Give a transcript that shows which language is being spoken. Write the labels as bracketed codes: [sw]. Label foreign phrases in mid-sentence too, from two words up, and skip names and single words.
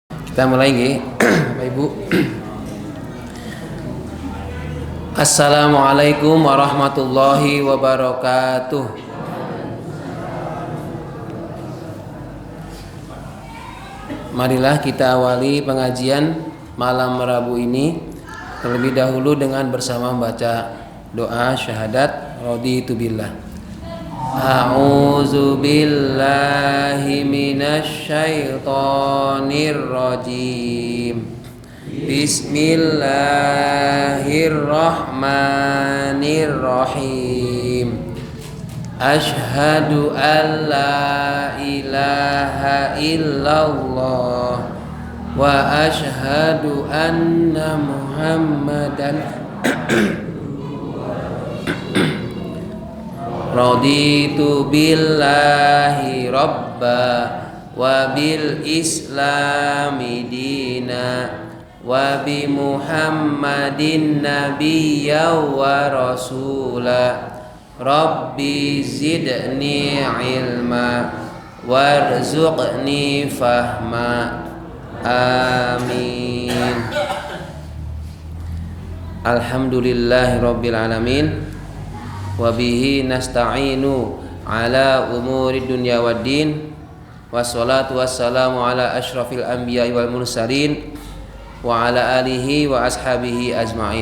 [id] Kita mulai nggih, Bapak Ibu. [ar] السلام عليكم ورحمة الله وبركاته. [id] Marilah kita awali pengajian malam Rabu ini terlebih dahulu dengan bersama membaca doa syahadat [ar] رضيت بالله. أعوذ بالله من الشيطان الرجيم. بسم الله الرحمن الرحيم. أشهد أن لا إله إلا الله وأشهد أن محمدا رضيت بالله ربا وبالإسلام دينا وبمحمد نبيا ورسولا رب زدني علما وارزقني فهما آمين. الحمد لله رب العالمين وبه نستعين على أمور الدنيا والدين والصلاة والسلام على أشرف الأنبياء والمرسلين وعلى آله وأصحابه أجمعين.